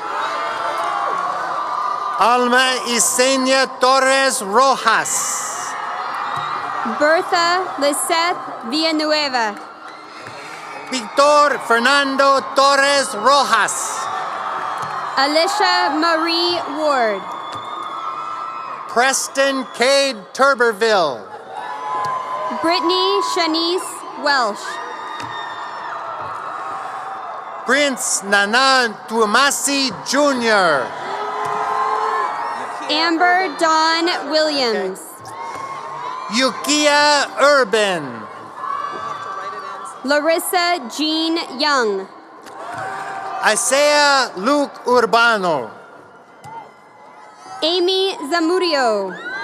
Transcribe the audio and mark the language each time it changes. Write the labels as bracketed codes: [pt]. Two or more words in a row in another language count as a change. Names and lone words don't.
[en] Alma Isenia Torres Rojas. Bertha Lisette Villanueva. Victor Fernando Torres Rojas. Alicia Marie Ward. Preston Cade Turberville. Brittany Shanice Welsh. Prince Nana Tuamasi Jr. Amber Dawn Williams. Yukia Urban. Larissa Jean Young. Isaiah Luke Urbano. Amy Zamudio.